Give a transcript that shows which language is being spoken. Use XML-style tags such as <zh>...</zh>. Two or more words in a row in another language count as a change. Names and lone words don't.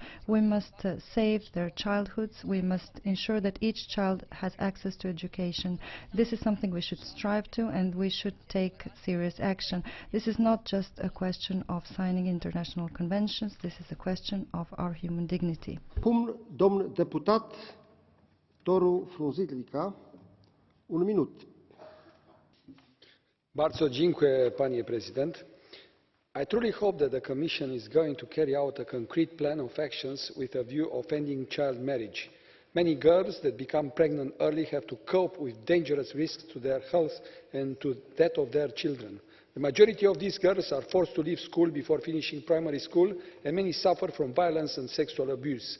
<en>We must save their childhoods. We must ensure that each child has access to education. This is something we should strive to, and we should take serious action. This is not just a question of signing international conventions. This is a question of our human dignity.</en> <ro>Domn deputat Toru Frunzilika, 1 minut.</ro> <pl>Bardzo dziękuję, panie President.</pl> <en>I truly hope that the Commission is going to carry out a concrete plan of actions with a view of ending child marriage. Many girls that become pregnant early have to cope with dangerous risks to their health and to that of their children. The majority of these girls are forced to leave school before finishing primary school, and many suffer from violence and sexual abuse.</en>